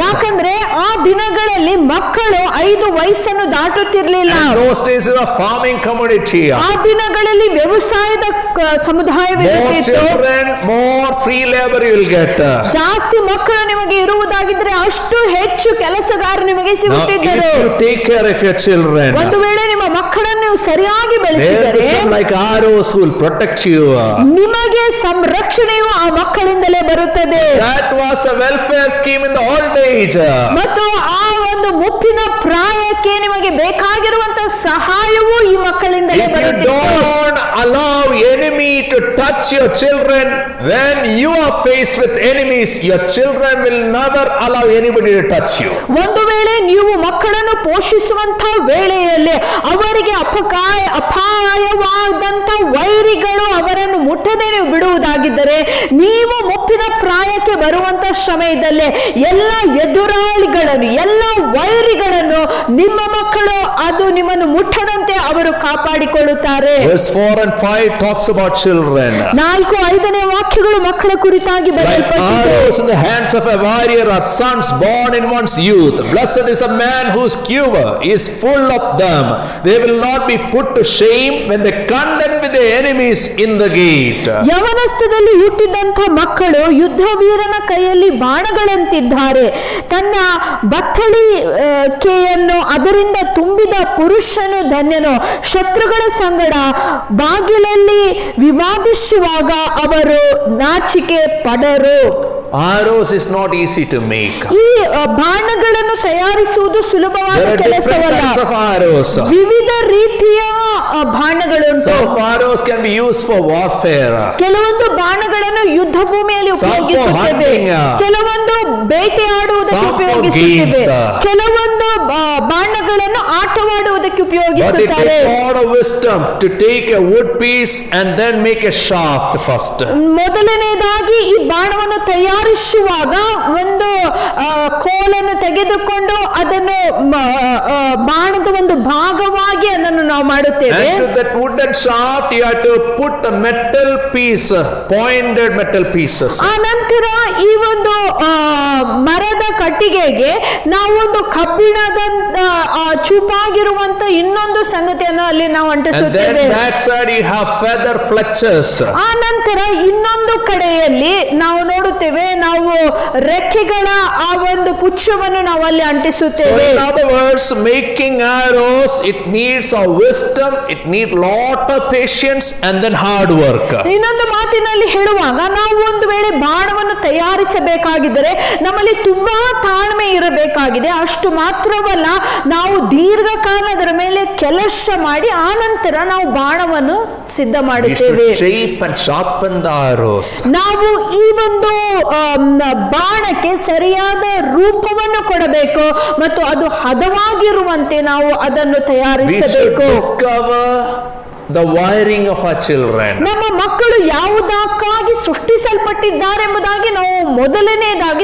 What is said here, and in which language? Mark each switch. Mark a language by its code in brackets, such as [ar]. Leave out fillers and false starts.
[kn] ಯಾಕಂದ್ರೆ ಆ ದಿನಗಳಲ್ಲಿ ಮಕ್ಕಳು 5 ವಯಸ್ಸನ್ನು ದಾಟುತ್ತಿರ್ಲಿಲ್ಲ. [en] And those days it was a farming community. [kn] ಆ ದಿನಗಳಲ್ಲಿ ವ್ಯವಸಾಯದ [en] More [kn] ಸಮುದಾಯವಿರುತ್ತಿತ್ತು. [en] children, more free labor you will get. [kn] ಜಾಸ್ತಿ ಮಕ್ಕಳು ನಿಮಗೆ ಇರುವುದಾಗಿದ್ರೆ ಅಷ್ಟು ಹೆಚ್ಚು ಕೆಲಸಗಾರರು ನಿಮಗೆ [en] Now, if [kn] ಸಿಗುತ್ತಿದ್ದರು. [en] you take care of your children, [kn] ಒಂದು ವೇಳೆ ನಿಮ್ಮ ಮಕ್ಕಳನ್ನು ನೀವು ಸರಿಯಾಗಿ [en] they [kn] ಬೆಳೆಸಿದರೆ [en] become like arrows who will protect you. [kn] ನಿಮಗೆ ಸಂರಕ್ಷಣೆಯು ಆ ಮಕ್ಕಳಿಂದಲೇ ಬರುತ್ತದೆ. [en] That was a welfare scheme in the old age. [kn] ಮತ್ತು ಆ ಒಂದು ಮುಪ್ಪಿನ ಪ್ರಾಯಕ್ಕೆ ನಿಮಗೆ ಬೇಕಾಗಿರುವಂತಹ ಸಹಾಯವು ಈ ಮಕ್ಕಳಿಂದಲೇ [en] If you [kn] ಬರುತ್ತಿತ್ತು. [en] don't allow enemy to touch your children, when you are faced with enemies, your children will never allow anybody to touch you. [kn] ಒಂದು ವೇಳೆ ನೀವು ಮಕ್ಕಳನ್ನು ಪೋಷಿಸುವಂತ ವೇಳೆಯಲ್ಲಿ ಅವರಿಗೆ ಅಪಾಯವಾದಂತ ವೈರಿಗಳು ಅವರನ್ನು ಮುಟ್ಟದೆ ನೀವು ಬಿಡುವುದಾಗಿದ್ದರೆ ನೀವು ಮುಪ್ಪಿನ ಪ್ರಾಯಕ್ಕೆ ಬರುವಂತ ಸಮಯದಲ್ಲಿ ಎಲ್ಲ ಎದುರಾಳಿಗಳನ್ನು ಎಲ್ಲ ವೈರಿಗಳನ್ನು ನಿಮ್ಮ ಮಕ್ಕಳು ಅದು ನಿಮ್ಮನ್ನು ಮುಟ್ಟದಂತೆ ಅವರು ಕಾಪಾಡಿಕೊಳ್ಳುತ್ತಾರೆ. [en] Verse 4 and 5 talks about children. [kn] 4-5ನೇ ವಾಕ್ಯಗಳು ಮಕ್ಕಳ ಕುರಿತಾಗಿ [en] Like [kn] ಬರೆಯಲ್ಪಟ್ಟಿದೆ. [en] arrows in the hands of a warrior are sons born in one's youth. Blessed is a man whose quiver is full of them. They will not be put to shame when they contend with their enemies in the gate. [kn] ಯವನಸ್ಥದಲ್ಲಿ ಹುಟ್ಟಿದಂಥ ಮಕ್ಕಳು ಯುದ್ಧ ವೀರನ ಕೈಯಲ್ಲಿ ಬಾಣಗಳಂತಿದ್ದಾರೆ. ತನ್ನ ಬತ್ತಳಿ ಕೆಯನ್ನು ಅದರಿಂದ ತುಂಬಿದ ಪುರುಷನು ಧನ್ಯನು. ಶತ್ರುಗಳ ಸಂಗಡ ಬಾಗಿಲಲ್ಲಿ ವಿವಾದಿಸುವಾಗ ಅವರು ನಾಚಿಕೆ ಪಡರು. [en] Arrows is not easy to make. [kn] ಈ ಬಾಣಗಳನ್ನು ತಯಾರಿಸುವುದು ಸುಲಭವಾದ [en] There are different [kn] ಕೆಲಸವಲ್ಲ. [en] types of arrows. [kn] ವಿವಿಧ ರೀತಿಯ ಬಾಣಗಳುಂಟು. [en] Some arrows can be used for warfare. [kn] ಕೆಲವೊಂದು ಬಾಣಗಳನ್ನು ಯುದ್ಧ ಭೂಮಿಯಲ್ಲಿ [en] Some for [kn] ಉಪಯೋಗಿಸುತ್ತೇವೆ, [en] hunting. [kn] ಕೆಲವೊಂದು ಬೇಟೆಯಾಡುವುದಕ್ಕೆ [en] Some for [kn] ಉಪಯೋಗಿಸುತ್ತೇವೆ, [en] games. [kn] ಕೆಲವೊಂದು ಬಾಣಗಳನ್ನು ಆಟವಾಡುವುದಕ್ಕೆ [en] But it [kn] ಉಪಯೋಗಿಸುತ್ತಾರೆ. [en] takes a lot of wisdom to take a wood piece and then make a shaft first. [kn] ಮೊದಲನೇದಾಗಿ ಈ ಬಾಣವನ್ನು ತಯಾರಿಸುವಾಗ ಒಂದು ಕೋಲನ್ನು ತೆಗೆದುಕೊಂಡು ಅದನ್ನು ಬಾಣದ ಒಂದು ಭಾಗವಾಗಿ ಅದನ್ನು ನಾವು ಮಾಡುತ್ತೇವೆ. [en] And to that wooden shaft you have to put the metal piece, pointed metal pieces. [kn] ಆ ನಂತರ ಈ ಒಂದು ಮರದ ಕಟ್ಟಿಗೆಗೆ ನಾವು ಒಂದು ಕಬ್ಬಿಣದ ಚೂಪಾಗಿರುವಂತ ಇನ್ನೊಂದು ಸಂಗತಿಯನ್ನು ಅಲ್ಲಿ ನಾವು [en] And [kn] ಅಂಟಿಸುತ್ತೇವೆ. [en] then back side you have feather fletchers. [kn] ಆ ನಂತರ ಇನ್ನೊಂದು ಕಡೆಯಲ್ಲಿ ನಾವು ನೋಡುತ್ತೇವೆ, ನಾವು ರೆಕ್ಕೆಗಳ ಆ ಒಂದು ಪುಚ್ಚವನ್ನು ನಾವು ಅಲ್ಲಿ [en] So [kn] ಅಂಟಿಸುತ್ತೇವೆ. [en] in other words, making arrows, it needs a wisdom, it needs lot of patience and then hard work. [kn] ಇನ್ನೊಂದು ಮಾತಿನಲ್ಲಿ ಹೇಳುವಾಗ ನಾವು ಒಂದು ವೇಳೆ ಬಾಣವನ್ನು ತಯಾರಿಸಬೇಕಾಗಿದ್ದರೆ ನಮ್ಮಲ್ಲಿ ತುಂಬಾ ತಾಳ್ಮೆ ಇರಬೇಕಾಗಿದೆ. ಅಷ್ಟು ಮಾತ್ರವಲ್ಲ, ನಾವು ದೀರ್ಘಕಾಲ ಅದರ ಮೇಲೆ ಕೆಲಸ ಮಾಡಿ ಆ ನಂತರ ನಾವು ಬಾಣವನ್ನು ಸಿದ್ಧ [en] We [kn] ಮಾಡುತ್ತೇವೆ. [en] should shape and sharpen the arrows. [kn] ನಾವು ಈ ಒಂದು ಬಾಣಕ್ಕೆ ಸರಿಯಾದ ರೂಪವನ್ನು ಕೊಡಬೇಕು ಮತ್ತು ಅದು ಹದವಾಗಿರುವಂತೆ ನಾವು ಅದನ್ನು [en] We should [kn] ತಯಾರಿಸಬೇಕು. [en] discover the wiring of our children. [kn] ನಮ್ಮ ಮಕ್ಕಳು ಯಾವುದಕ್ಕಾಗಿ ಸೃಷ್ಟಿಸಲ್ಪಟ್ಟಿದ್ದಾರೆಂಬುದಾಗಿ ನಾವು ಮೊದಲನೇದಾಗಿ